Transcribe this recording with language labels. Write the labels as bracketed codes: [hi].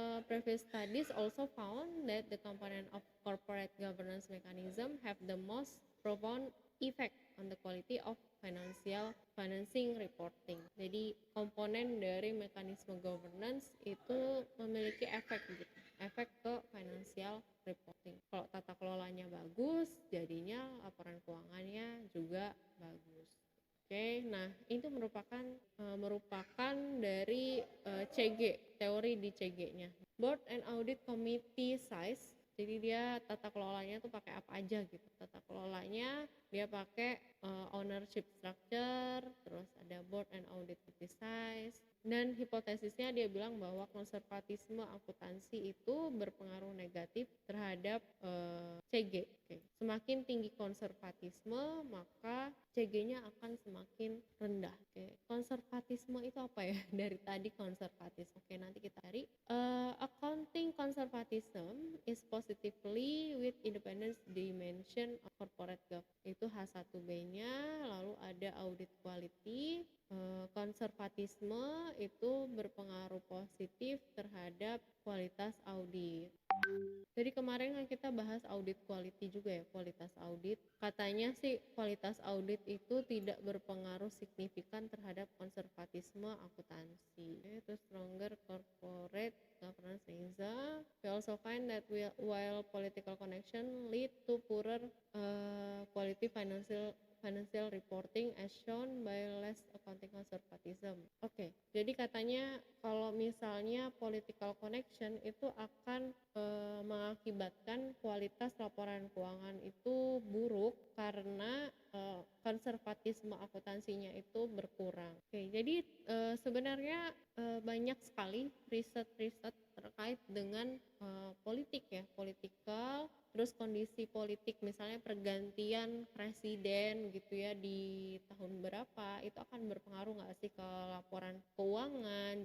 [en] previous studies also found that the component of corporate governance mechanism have the most profound effect on the quality of financing reporting. [id] Jadi komponen dari mekanisme governance itu memiliki efek gitu, efek ke financial reporting. Kalau tata kelolanya bagus, jadinya laporan keuangannya juga bagus. Oke, nah itu merupakan dari CG, teori di CG-nya. [en] Board and Audit Committee size. [id] Jadi dia tata kelolanya tuh pakai apa aja gitu. Tata kelolanya dia pakai ownership structure, terus ada board and audit committee size. Dan hipotesisnya dia bilang bahwa konservatisme akuntansi itu berpengaruh negatif terhadap CG. Oke. Semakin tinggi konservatisme, maka CG-nya akan semakin rendah. Oke. Konservatisme itu apa ya? Dari tadi konservatisme. Oke, nanti kita cari. [en] Accounting conservatism is positively with independence dimension of corporate governance. [id] Itu H1B-nya, lalu ada audit quality. Konservatisme itu berpengaruh positif terhadap kualitas audit. Jadi kemarin kan kita bahas audit quality juga ya, kualitas audit. Katanya sih kualitas audit itu tidak berpengaruh signifikan terhadap konservatisme akuntansi. Itu [en] stronger corporate governance reason. We also find that while political connection lead to poorer quality financial reporting as shown by less accounting conservatism. [id] Oke, jadi katanya kalau misalnya political connection itu akan mengakibatkan kualitas laporan keuangan itu buruk karena konservatisme akuntansinya itu berkurang. Oke, jadi sebenarnya banyak sekali riset-riset terkait dengan politik ya, political, terus kondisi politik misalnya pergantian presiden gitu ya di tahun berapa, itu akan berpengaruh nggak sih ke laporan keuangan.